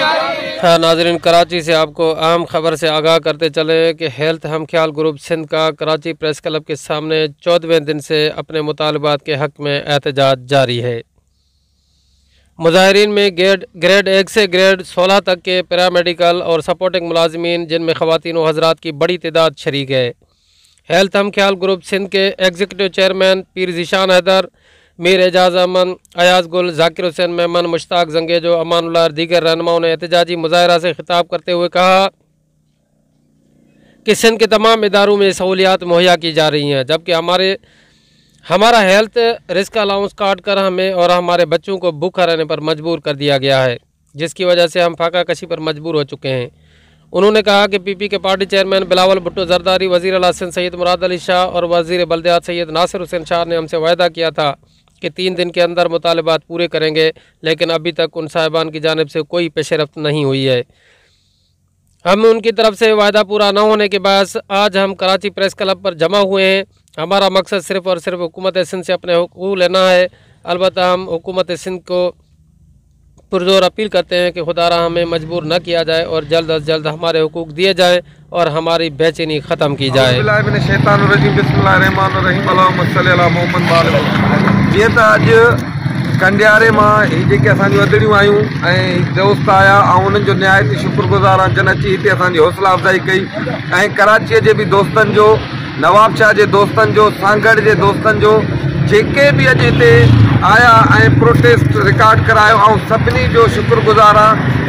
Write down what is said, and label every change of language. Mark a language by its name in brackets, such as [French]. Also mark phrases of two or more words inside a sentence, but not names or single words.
[Urdu] ناظرین، کراچی سے آپ کو اہم خبر سے آگاہ کرتے چلے کہ ہیلتھ ہم خیال گروپ سندھ کا کراچی پریس کلب کے سامنے 14ویں دن سے اپنے مطالبات کے حق میں احتجاج جاری ہے. مظاہرین میں گریڈ 1 سے گریڈ 16 تک کے پیرامیڈیکل اور سپورٹنگ ملازمین، جن میں خواتین و حضرات کی بڑی تعداد شریک ہے. ہیلتھ ہم خیال گروپ سندھ کے [English] Executive Chairman [Urdu] پیر ذیشان حیدر، میر اعجاز امن، ایاز گل، ذاکر حسین میمن، مشتاق جنگیجو، امان اللہ اور دیگر رہنماؤں نے احتجاجی مظاہرہ سے خطاب کرتے ہوئے کہا کہ سندھ کے تمام اداروں میں سہولیات مہیا کی جا رہی ہیں، جبکہ ہمارا [English] health risk allowance [Urdu] کاٹ کر ہمیں اور ہمارے بچوں کو بھوکا رہنے پر مجبور کر دیا گیا ہے، جس کی وجہ سے ہم فاقہ کشی پر مجبور ہو چکے ہیں. انہوں نے کہا کہ پی پی کے [English] party chairman [Urdu] بلاول بھٹو زرداری، وزیر اعلیٰ سندھ سید مراد علی شاہ اور وزیر بلدیات سید ناصر حسین شاہ نے ہم سے وعدہ کیا تھا کہ 3 دن کے اندر مطالبات پورے کریں گے، لیکن ابھی تک ان صاحبان کی جانب سے کوئی پیشرفت نہیں ہوئی ہے. ہم ان کی طرف سے وعدہ پورا نہ ہونے کے بعد آج ہم کراچی پریس کلب پر جمع ہوئے ہیں. ہمارا مقصد صرف اور صرف حکومت سندھ سے اپنے حقوق لینا ہے. البتہ ہم حکومت سندھ کو پرزور اپیل کرتے ہیں کہ خدارا ہمیں مجبور نہ کیا جائے اور جلد از جلد ہمارے حقوق دیے جائیں اور ہماری بے چینی ختم کی جائے. [Sindhi] जीअं त अॼु कंडियारे मां जेके असांजूं अदड़ियूं आयूं ऐं दोस्त आया ऐं उन्हनि जो निहायती शुक्रगुज़ार आहिनि, जन अची हिते असांजी हौसला अफ़ज़ाई कई ऐं कराचीअ जे बि दोस्तनि जो, नवाब शाह जे दोस्तनि जो, सांगड़ जे दोस्तनि जो, जेके बि अॼु हिते आया ऐं [English] protest record [Sindhi] करायो, ऐं सभिनी जो शुक्रगुज़ार आहे।